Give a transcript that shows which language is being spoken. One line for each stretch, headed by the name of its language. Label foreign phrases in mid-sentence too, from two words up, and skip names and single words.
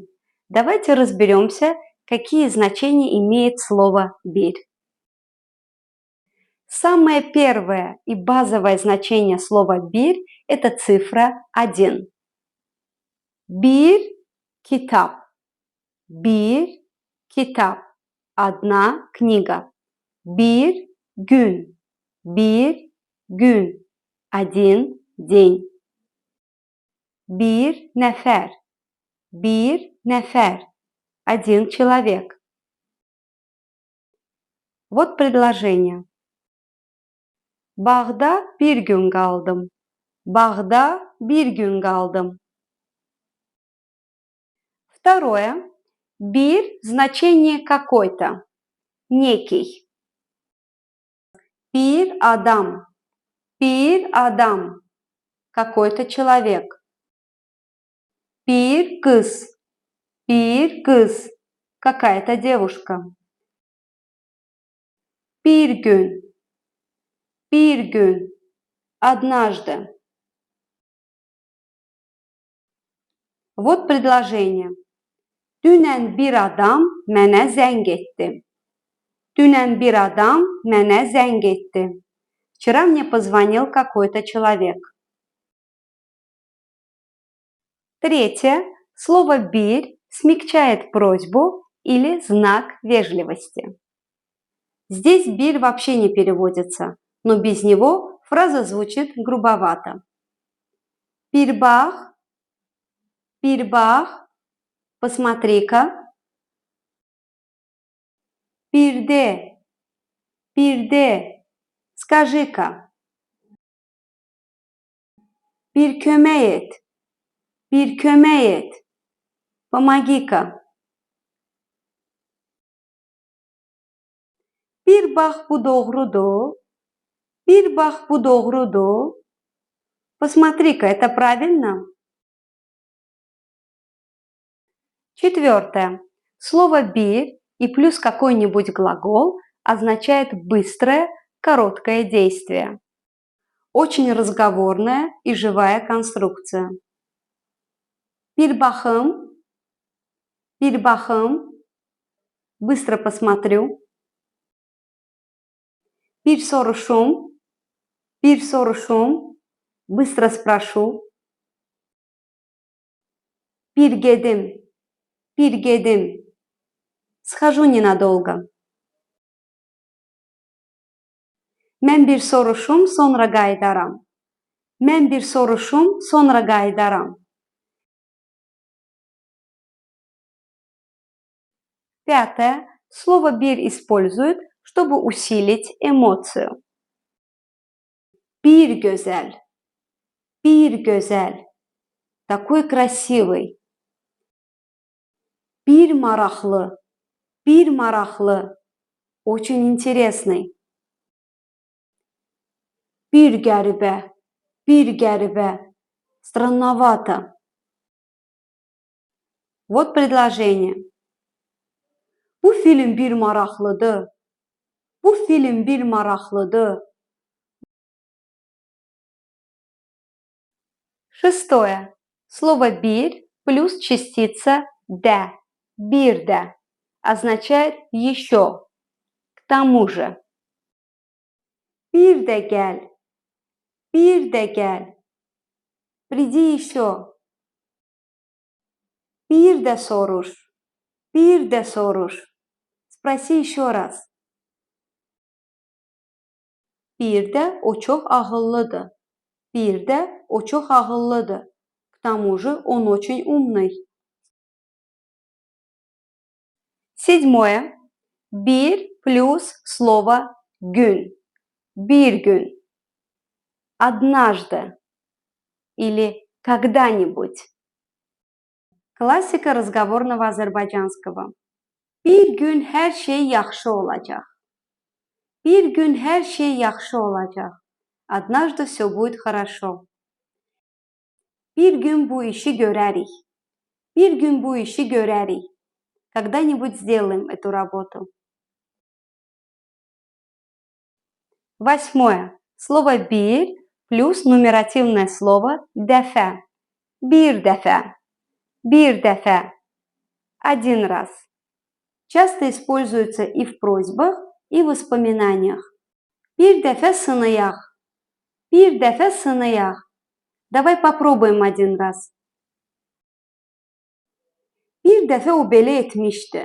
Russian: Давайте разберемся, какие значения имеет слово «бир». Самое первое и базовое значение слова «бир» – это цифра 1.
Azerbaijani: Bir kitab. Bir kitab.
Russian: Одна книга.
Azerbaijani: «Бир» – gün. «Бир» – gün.
Russian: Один день.
Azerbaijani: «Bir nəfər». «Bir nəfər».
Russian: Один человек. Вот предложение.
Azerbaijani: Bağda bir gün kaldım. Bağda bir gün kaldım.
Russian: Второе. Бир – значение какой-то, некий.
Azerbaijani: Bir adam. Bir adam.
Russian: Какой-то человек.
Azerbaijani: Bir kız. Bir kız.
Russian: Какая-то девушка.
Azerbaijani: Bir gün. Bir gün.
Russian: Однажды. Вот предложение.
Azerbaijani: Dünən bir adam mənə zəng etdi. Dünən bir adam mənə zəng etdi.
Russian: Вчера мне позвонил какой-то человек. Третье. Слово «бир» смягчает просьбу или знак вежливости. Здесь «бир» вообще не переводится, но без него фраза звучит грубовато.
Azerbaijani: Bir bax, bir bax, посмотри-ка. Bir de, bir de, скажи-ка. Bir kömək et, bir kömək et,
Russian: помоги-ка.
Azerbaijani: Bir bax bu doğrudur, bir bax bu doğrudur.
Russian: Посмотри-ка, это правильно? Четвертое. Слово «бир» и плюс какой-нибудь глагол означает быстрое, короткое действие. Очень разговорная и живая конструкция.
Azerbaijani: Bir baxım,
Russian: быстро посмотрю.
Azerbaijani: Bir soruşum,
Russian: быстро спрошу.
Azerbaijani: Bir gedim,
Russian: схожу ненадолго.
Azerbaijani: Mən bir soruşum, sonra qayıdaram. Mən bir soruşum, sonra qayıdaram.
Russian: Пятое. Слово «бир» используют, чтобы усилить эмоцию.
Azerbaijani: Bir güzel, bir güzel,
Russian: такой красивый.
Azerbaijani: Bir maraqlı,
Russian: очень интересный.
Azerbaijani: Bir qəribə,
Russian: странновато. Вот предложение.
Azerbaijani: Bu film bir maraqlıdır. Bu film bir maraqlıdır.
Russian: Шестое. Слово «бир» плюс частица «да».
Azerbaijani: Bir de
Russian: означает еще, к тому же.
Azerbaijani: Bir de gel,
Russian: приди еще.
Azerbaijani: Bir de soruş,
Russian: sprosi еще раз.
Azerbaijani: Bir de o çok ağıllıdır. Bir de o çok ağıllıdır.
Russian: К тому же он очень умный. Седьмое. Bir плюс слово gün.
Azerbaijani: Bir gün.
Russian: Однажды. Или когда-нибудь. Классика разговорного азербайджанского.
Azerbaijani: Bir gün her şey yaxşı olacaq. Bir gün her şey yaxşı olacaq.
Russian: Однажды все будет хорошо.
Azerbaijani: Bir gün bu işi görərik. Bir gün bu işi görərik.
Russian: Когда-нибудь сделаем эту работу. 8. Слово bir плюс нумеративное слово dəfə.
Azerbaijani: Bir dəfə. Bir dəfə.
Russian: Один раз. Часто используется и в просьбах, и в воспоминаниях.
Azerbaijani: Bir dəfə sınayaq. Bir dəfə sınayaq.
Russian: Давай попробуем один раз.
Azerbaijani: Bir dəfə o belə etmişdi.